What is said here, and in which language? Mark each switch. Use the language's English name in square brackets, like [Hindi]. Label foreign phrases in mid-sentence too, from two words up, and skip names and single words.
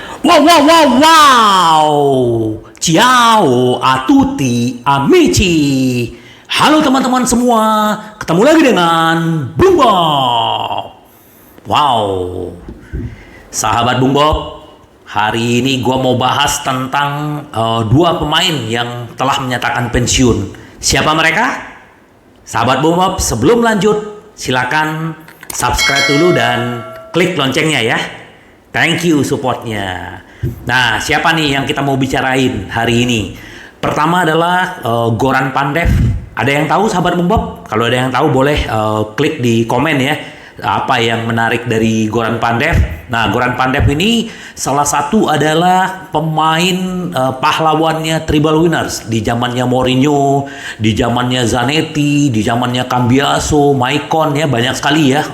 [Italian] Wow, wow, wow, wow. Ciao a tutti amici. [Indonesian] Halo teman-teman semua, ketemu lagi dengan Bung Bob. Wow, sahabat Bung Bob, hari ini gua mau bahas tentang dua pemain yang telah menyatakan pensiun. Siapa mereka? Sahabat Bung Bob, sebelum lanjut, silakan subscribe dulu dan klik loncengnya ya. [English] Thank you supportnya. [Indonesian] Nah, siapa nih yang kita mau bicarain hari ini? Pertama adalah Goran Pandev. Ada yang tahu sahabat Bung Bob? Kalau ada yang tahu boleh klik di komen ya. Apa yang menarik dari Goran Pandev? Nah, Goran Pandev ini salah satu adalah pemain pahlawannya [English] Tribal Winners [Indonesian] di zamannya Mourinho, di zamannya Zanetti, di zamannya Cambiaso, Maicon ya, banyak sekali ya.